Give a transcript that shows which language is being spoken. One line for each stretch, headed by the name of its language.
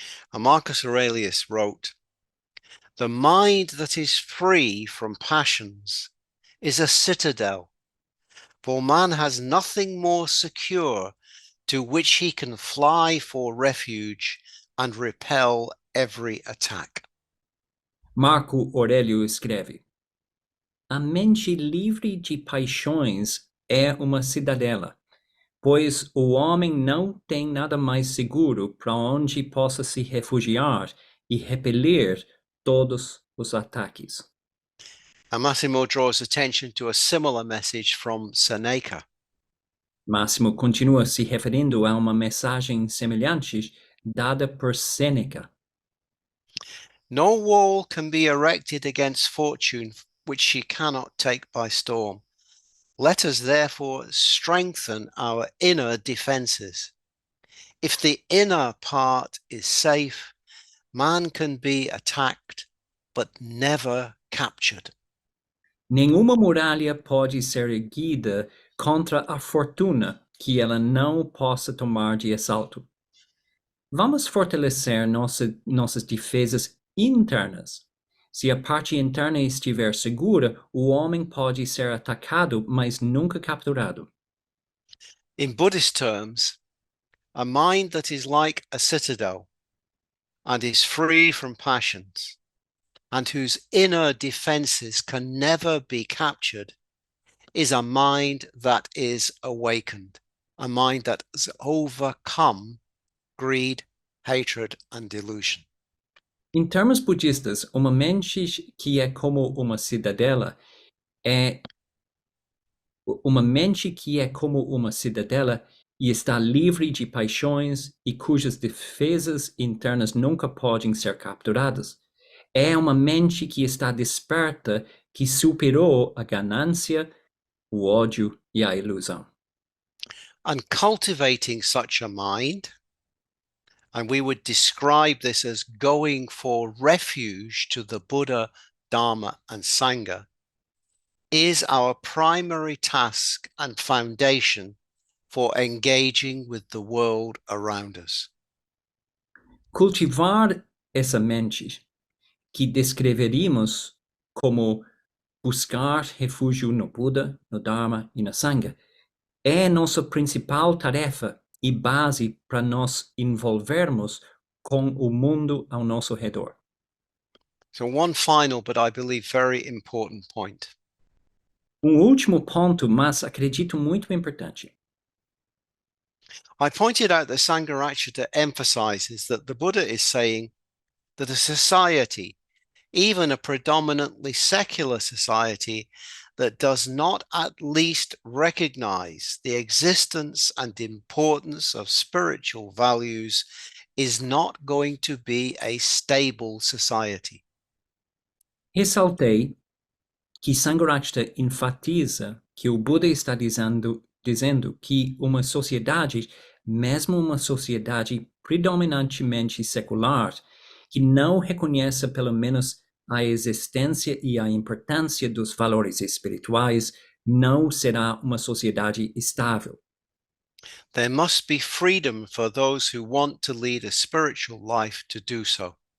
English: And Marcus Aurelius wrote, "The mind that is free from passions is a citadel, for man has nothing more secure to which he can fly for refuge and repel every attack."
Portuguese: Marco Aurélio escreve: A mente livre de paixões é uma cidadela, pois o homem não tem nada mais seguro para onde possa se refugiar e repelir todos os ataques.
English: And Massimo draws attention to a similar message from Seneca.
Portuguese: Máximo continua se referindo a uma mensagem semelhante dada por Sêneca.
English: No wall can be erected against fortune which she cannot take by storm. Let us therefore strengthen our inner defenses. If the inner part is safe, man can be attacked, but never captured.
Portuguese: Nenhuma muralha pode ser erguida contra a fortuna que ela não possa tomar de assalto. Vamos fortalecer nossas defesas internas. Se a parte interna estiver segura, o homem pode ser atacado, mas nunca capturado.
English: In Buddhist terms, a mind that is like a citadel and is free from passions and whose inner defenses can never be captured is a mind that is awakened, a mind that has overcome greed, hatred, and delusion.
Portuguese: Em termos budistas, uma mente que é como uma cidadela é uma mente que é como uma cidadela e está livre de paixões e cujas defesas internas nunca podem ser capturadas. É uma mente que está desperta, que superou a ganância, o ódio e a ilusão.
English: And cultivating such a mind, and we would describe this as going for refuge to the Buddha, Dharma, and Sangha, is our primary task and foundation for engaging with the world around us.
Portuguese: Cultivar essa mente, que descreveríamos como buscar refúgio no Buda, no Dharma e na Sangha, é nossa principal tarefa e base para nos envolvermos com o mundo ao nosso redor.
English: So one final, but I believe very important point.
Portuguese: Último ponto, mas acredito muito importante.
English: I pointed out that Sangharakshita emphasizes that the Buddha is saying that a society, even a predominantly secular society, that does not at least recognize the existence and importance of spiritual values is not going to be a stable society.
Portuguese: Ressaltei que Sangharakshita enfatiza que o Buda está dizendo que uma sociedade, mesmo uma sociedade predominantemente secular, que não reconheça pelo menos a existência e a importância dos valores espirituais, não será uma sociedade estável.
English: There must be freedom for those who want to lead a spiritual life to do so.